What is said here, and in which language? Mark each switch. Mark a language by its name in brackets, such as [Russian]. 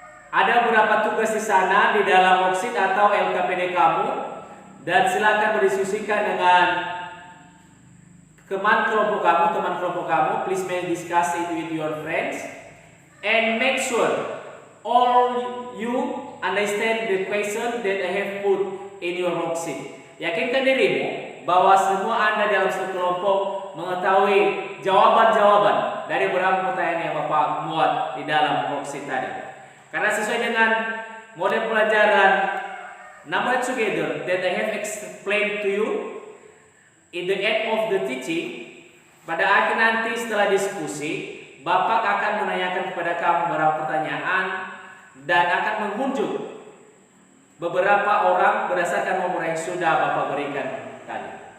[Indonesian] Ada beberapa tugas di sana di dalam worksheet atau LKPD kamu, dan silakan berdiskusikan dengan teman kelompok kamu. [English] Please may discuss it with your friends and make sure all you understand the question that I have put in your worksheet. [Indonesian] Yakinkan dirimu bahwa semua Anda dalam satu kelompok mengetahui jawaban-jawaban dari beberapa pertanyaan yang Bapak buat di dalam worksheet tadi. Karena sesuai dengan model pelajaran Number Together [English] that I have explained to you in the end of the teaching, [Indonesian] pada akhir nanti setelah diskusi, Bapak akan menanyakan kepada kamu beberapa pertanyaan dan akan mengunjung beberapa orang berdasarkan nomor yang sudah Bapak berikan tadi.